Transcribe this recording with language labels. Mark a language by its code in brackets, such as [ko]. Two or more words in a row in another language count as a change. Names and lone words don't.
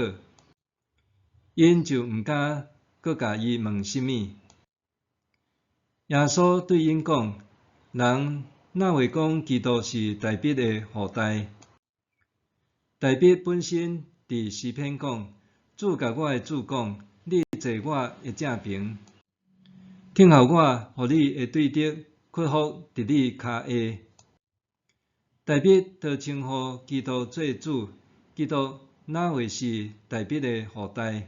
[nan] 因就毋敢阁甲伊问啥物。耶稣对因讲：“人哪会讲基督是大卫的后代？大卫本身伫诗篇讲：主甲我的主讲，你坐我的正边，听候我，互你的对敌屈服伫你骹下。” 大卫都称呼基督做主，基督哪会是大卫的后代？